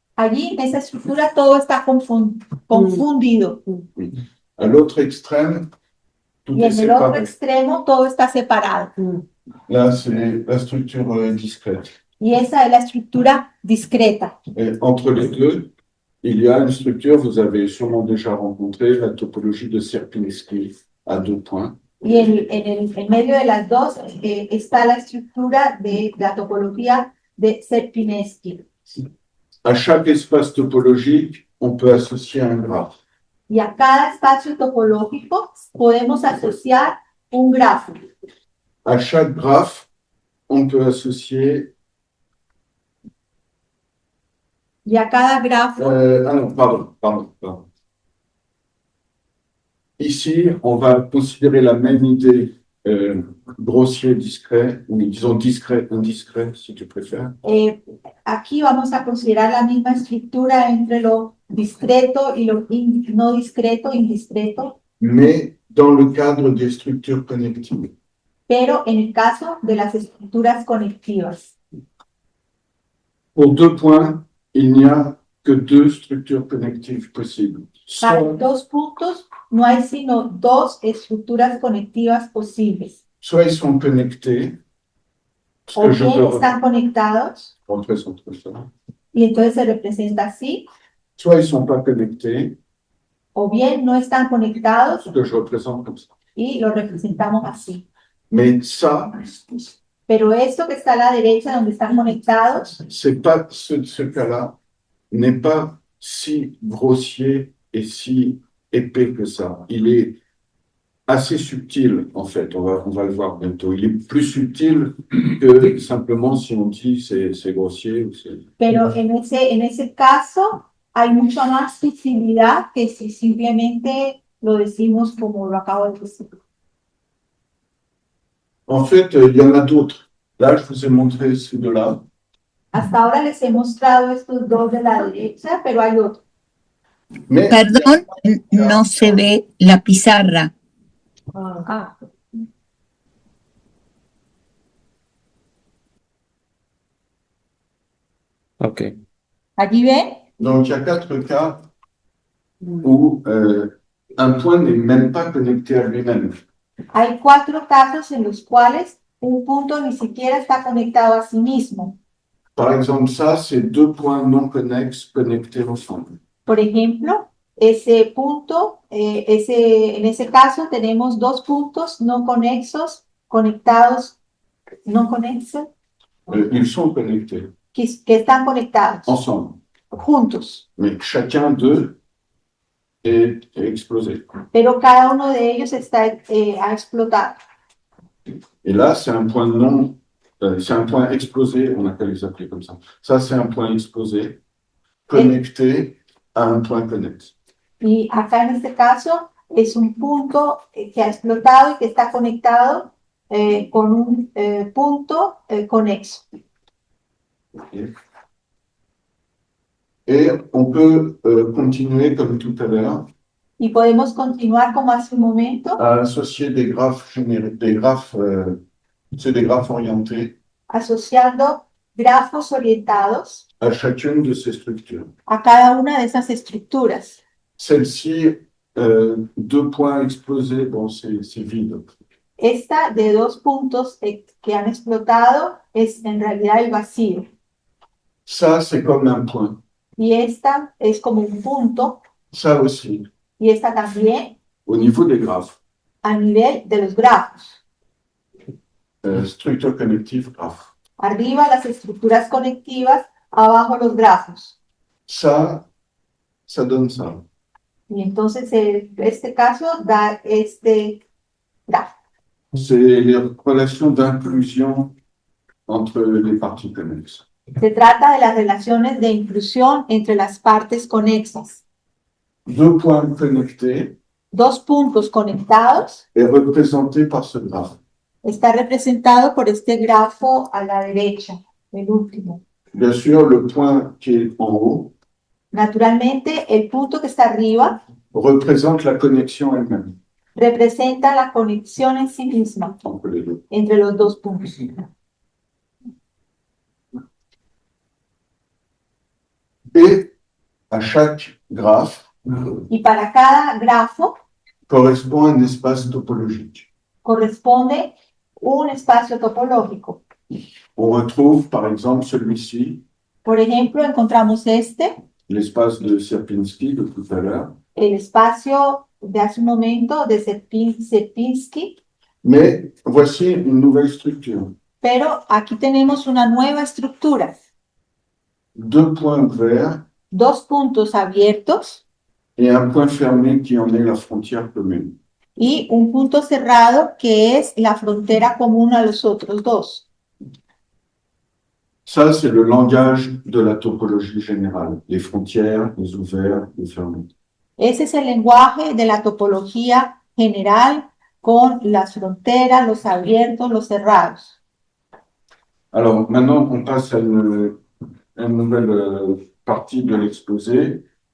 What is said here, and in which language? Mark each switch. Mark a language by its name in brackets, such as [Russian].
[Spanish] allí en esa estructura todo está confundido. [French] À l'autre extrême, tout [Spanish] Y [French] est [Spanish] en el otro [French] séparé. [Spanish] extremo todo está separado. [French] Là, c'est la structure discrète. [Spanish] Y esa es la estructura discreta. [French] Et entre les deux, il y a une structure, vous avez sûrement déjà rencontré, la topologie de Sierpinski à deux points. [Spanish] Y en medio de las dos está la estructura de la topología de Sierpinski. [French] À chaque espace topologique, on peut associer un graphe. [Spanish] Y a cada espacio topológico podemos asociar un grafo. [French] À chaque graphe, on peut associer... [Spanish] Y a cada grafo, [French] ah non, pardon. Ici, on va considérer la même idée grossier, discret, ou disons discret, indiscret, si tu préfères. [Spanish] aquí vamos a considerar la misma estructura entre lo discreto y lo no discreto, indiscreto, [French] Mais dans le cadre des structures connectives. [Spanish] pero en el caso de las estructuras conectivas. [French] Pour deux points, il n'y a que deux structures connectives possibles. [Spanish] Para [French] Soit, [Spanish] dos puntos no hay sino dos estructuras conectivas posibles. [French] soit ils sont connectés, ce [Spanish] O [French] que je [Spanish] bien [French] peux [Spanish] están conectados [French] représenter ça. [Spanish] y entonces se representa así, [French] Soit ils ne sont pas connectés, [Spanish] o bien no están conectados [French] ce que je représente comme ça. [Spanish] y lo representamos así. [French] Mais ça, [Spanish] Pero esto que está a la derecha donde están conectados, [French] c'est pas ce cas-là n'est pas si grossier et si épais que ça. Il est assez subtil, en fait. On va le voir bientôt. Il est plus subtil que simplement si on dit c'est grossier ou c'est... [Spanish] pero en ese caso hay mucha más sutilidad que si simplemente lo decimos como lo acabo de decir. [French] En fait, il y en a d'autres. Là, je vous ai montré ces deux-là. [Spanish] Hasta ahora les he mostrado estos dos de la derecha, pero hay otros. [French] Mais [Spanish] Perdón, no se ve la pizarra. Ah, Ok. allí ven, [French] donc, il y a 4 cas où un point n'est même pas connecté à lui-même. [Spanish] hay 4 casos en los cuales un punto ni siquiera está conectado a sí mismo. [French] Par exemple, ça, c'est deux points non connexes connectés ensemble. [Spanish] Por ejemplo, ese punto, en ese caso tenemos 2 puntos no conexos, conectados, no conexos, [French] Ils sont connectés [Spanish] que están conectados, [French] ensemble, [Spanish] juntos, [French] mais chacun d'eux est explosé. [Spanish] pero cada uno de ellos ha explotado. [French] Et là, c'est un point non, c'est un point explosé, on a qu'à les appeler comme ça. Ça, c'est un point explosé connecté à un point connexe. [Spanish] Y acá en este caso es un punto que ha explotado y que está conectado con un punto conexo. [French] Et on peut continuer comme tout à l'heure [Spanish] Y podemos continuar como hace un momento, [French] à associer des graphes des graphes, c'est des graphes orientés [Spanish] asociando grafos orientados [French] à chacune de ces structures. [Spanish] a cada una de esas estructuras. [French] Celle-ci, deux points explosés, bon, c'est vide. [Spanish] Esta de 2 puntos que han explotado es en realidad el vacío. [French] Ça, c'est comme un point. [Spanish] Y esta es como un punto, [French] Ça aussi, [Spanish] y esta también [French] au niveau des graphes. [Spanish] a nivel de los grafos. [French] Structure connective, graphe. [Spanish] Arriba las estructuras conectivas, abajo los grafos. [French] Ça donne ça. [Spanish] Y entonces este caso da este grafo. [French] C'est les relations d'inclusion entre les parties connexes. [Spanish] Se trata de las relaciones de inclusión entre las partes conexas. [French] Deux points connectés [Spanish] 2 puntos conectados [French] est représenté par ce graphe. [Spanish] está representado por este grafo a la derecha, el último. [French] Bien sûr, le point qui est en haut [Spanish] Naturalmente, el punto que está arriba [French] représente la connexion elle-même [Spanish] representa la conexión en sí misma [French] entre les deux. [Spanish] entre los 2 puntos. [French] Et à chaque graphe [Spanish] Y para cada grafo [French] correspond un espace topologique. [Spanish] corresponde un espacio topológico. [French] On retrouve par exemple celui-ci, [Spanish] Por ejemplo, encontramos [French] l'espace de Sierpinski de tout à l'heure, [Spanish] el espacio de hace un momento de Sierpinski, [French] mais voici une nouvelle structure. [Spanish] pero aquí tenemos una nueva estructura. [French] Deux points ouverts [Spanish] 2 puntos abiertos [French] et un point fermé qui en est la frontière commune. [Spanish] y un punto cerrado que es la frontera común a los otros 2. [French] Ça, c'est le langage de la topologie générale, les frontières, les ouverts, les fermés. [Spanish] Ese es el lenguaje de la topología general con las fronteras, los abiertos, los cerrados. [French] Alors, maintenant, on passe à une nouvelle partie de l'exposé.